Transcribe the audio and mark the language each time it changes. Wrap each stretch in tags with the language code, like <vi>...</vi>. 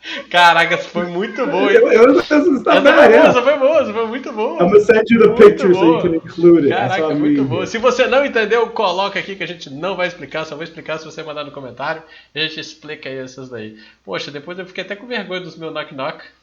<pt>Caraca, essa foi muito boa, hein? Essa foi muito boa.</pt> <en>I'm gonna send you the picture so you can include it.</en> <pt>Caraca, muito boa. Se você não entendeu, coloca aqui que a gente não vai explicar, só vou explicar se você mandar no comentário e a gente explica aí essas daí. Poxa, depois eu fiquei até com vergonha dos meus knock-knock.</pt>